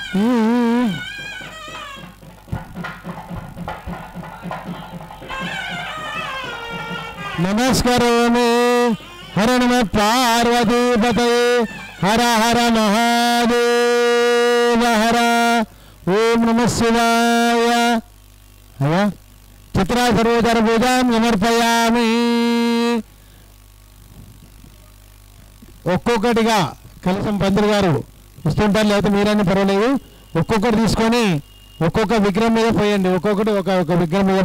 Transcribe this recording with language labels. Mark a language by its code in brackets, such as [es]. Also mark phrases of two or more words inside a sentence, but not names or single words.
[sa] नमस्करोमि हर नमः पार्वतीपतये हर हर महादेव हर ओम नमः शिवाय अया चित्रा सर्वोदर पूजां समर्पयामि [te] ఒక్కొక్కటిగా కలసం పంతులు గారు ఇస్తుంటారు లేకపోతే మీరన్నీ పర్వాలేదు ఒక్కొక్కటి తీసుకొని ఒక్కొక్క విగ్రహం మీద పోయండి ఒక్కొక్కటి ఒక విగ్రహం మీద